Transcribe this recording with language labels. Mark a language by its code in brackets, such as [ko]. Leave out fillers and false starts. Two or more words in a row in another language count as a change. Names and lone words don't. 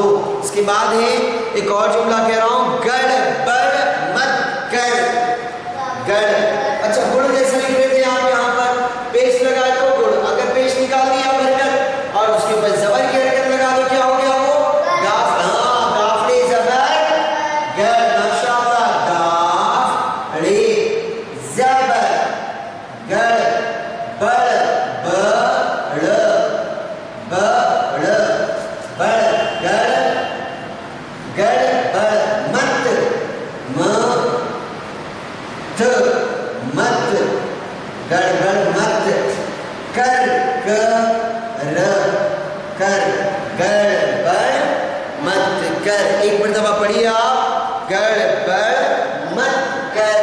[ur] اس کے بعد ہے ایک اور جملہ کہہ رہا ہوں گڑبڑ مت کر. گڑ اچھا گڑ جیسا لکھ رہے تھے آپ یہاں پر پیش لگائے تو گڑ. اگر پیش نکال دیا حرکت اور اس کے اوپر زبر کی حرکت لگا دو کیا ہو گیا وہ گاف. ہاں گافڑے زبر گڑ. ماشاء اللہ. گافڑے زبر گڑ بڑ بڑ بڑ بڑ گڑ گڑ بڑ مت مت مت گڑبڑ مت کر کر کر گڑبڑ مت کر. ایک مرتبہ پڑھیے آپ گڑبڑ مت کر.